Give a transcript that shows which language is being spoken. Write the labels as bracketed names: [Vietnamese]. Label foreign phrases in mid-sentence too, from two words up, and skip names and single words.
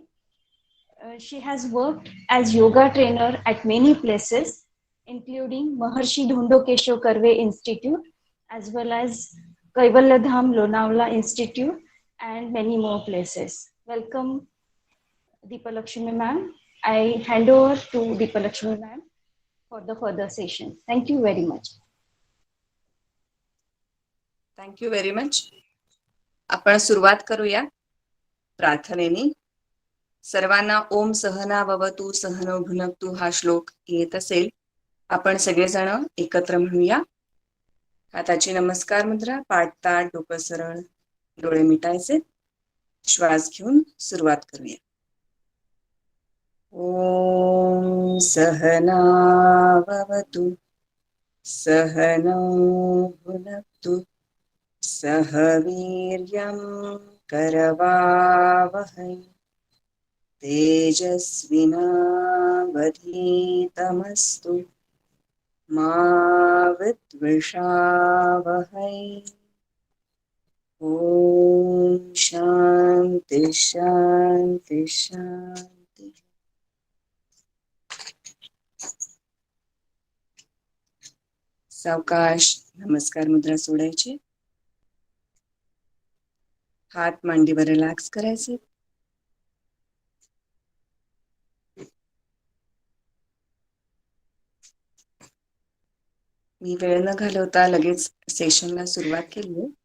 [English] She has worked as yoga trainer at many places, including Maharshi Dhondo Keshav Karve Institute, as well as Kaivalyadham Lonavala Institute, and many more places. Welcome, Deepalakshmi ma'am. I hand over to Deepalakshmi ma'am for the further session. Thank you very much. Thank you very much. [Marathi] आपण सुरुवात करूया प्रार्थनेने. सर्वांना [Sanskrit] ओम सहना भवतु सहनो भुनक्तु [Marathi] हा श्लोक येत असेल. आपण सगळेजण एकत्र म्हणूया. हाताची नमस्कार मुद्रा, पाठ ताट, डोकं सरळ, डोळे मिटायचे. श्वास घेऊन सुरुवात करूया. [Sanskrit] ओम सहना भवतु सहनो भुनक्तु सह वीर्यं करवावहै तेजस्विनावधीतमस्तु मा विद्विषावहै. ओम शांति शांति शांति. [Marathi] सावकाश नमस्कार मुद्रा सोडायची. हात मांडीवर रिलॅक्स करायचे. मी वेळ न घालवता लगेच सेशनला सुरुवात केली.